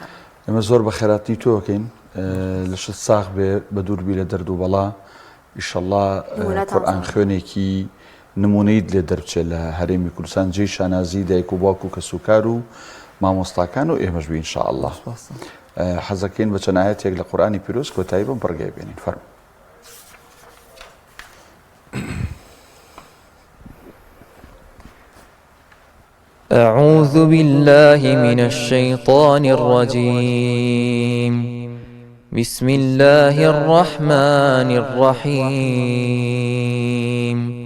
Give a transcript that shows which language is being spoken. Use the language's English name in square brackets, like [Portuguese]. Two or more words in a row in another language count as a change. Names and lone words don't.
[Central Kurdish] ئێمە زۆر بە خێراتی تۆکەین لە شت ساغ بێ بە دووربی لە دەرد و بەڵا ئیشەڵڵا قورئان خوێنێکی نمونەیت لێ دەربچێت لە هەرێمی کوردستان جێی شانازی دایک و باوک و کەسوکار و مامۆستاکان و ئێمەش بین ئینشاءالله. حەزەکەین بە چەند ئاەتێک لە قورئانی پیرۆز کۆتایی بەم پڕگای بێنین. فەرموو. [Arabic] أعوذ بالله من الشيطان الرجيم. بسم الله الرحمن الرحيم.